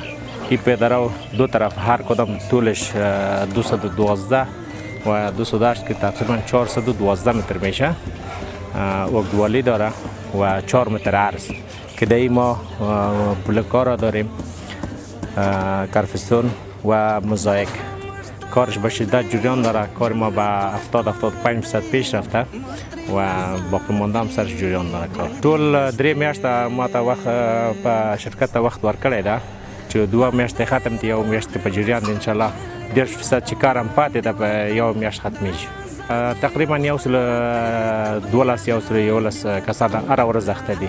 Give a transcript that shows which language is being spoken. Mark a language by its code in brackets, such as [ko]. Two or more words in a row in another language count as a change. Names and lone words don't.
[fa] این پیاده رو دو طرف هر کدام طولش 212 و 208 که تقریبا 412 متر میشه عقدوالی داره و 4 متر عرض که در ما بلوکا را داریم کرفستون و موزاییک. کارش به شدت جریان داره. کار ما به 70-75% پیش رفته و باقی مانده هم سرش جریان داره. [ps] کار ټول 3 میاشته ما ته وخت په شرکت ته وخت ورکړی ده چې 2 میاشتې ختم دي، یو میاشت په جریان دي. [ar] انشاءالله [ps] 10% چې کار هم پاتې ده په یو میاشت ختمیږي. تقریبا 12 کسان هره ورځ اخته دي.